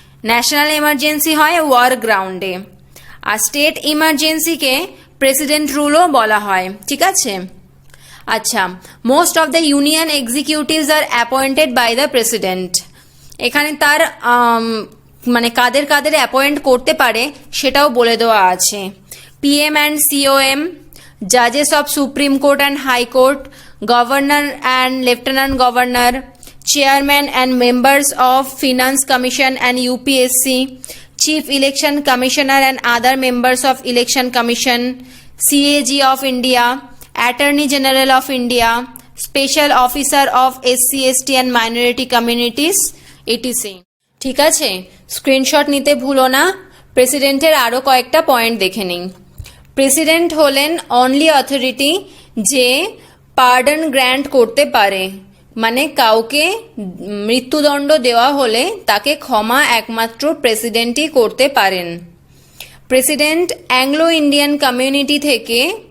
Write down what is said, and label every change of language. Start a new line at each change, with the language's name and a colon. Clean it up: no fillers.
Bangla: National emergency হয় war গ্রাউন্ডে, আর state ইমার্জেন্সিকে president রুলও বলা হয়, ঠিক আছে?
English: আচ্ছা, most of the union executives are appointed by the president.
Bangla: এখানে তার মানে কাদের কাদের অ্যাপয়েন্ট করতে পারে সেটাও বলে দেওয়া আছে।
English: PM and COM, জাজেস of supreme court and high court, governor and lieutenant governor, chairman and members of finance commission and UPSC, Chief Election Commissioner and other members of Election Commission, CAG of India, Attorney General of India, Special Officer of SC, ST and Minority Communities, etc.
Bangla: ঠিক আছে, screenshot নিতে ভুলো না। প্রেসিডেন্টের আরও কয়েকটা point দেখে নিন। প্রেসিডেন্ট হলেন অনলি অথরিটি যে পার্ডন গ্র্যান্ট করতে পারে, মানে কাউকে মৃত্যুদণ্ড দেওয়া হলে তাকে ক্ষমা একমাত্র প্রেসিডেন্টই করতে পারেন। প্রেসিডেন্ট অ্যাংলো ইন্ডিয়ান কমিউনিটি থেকে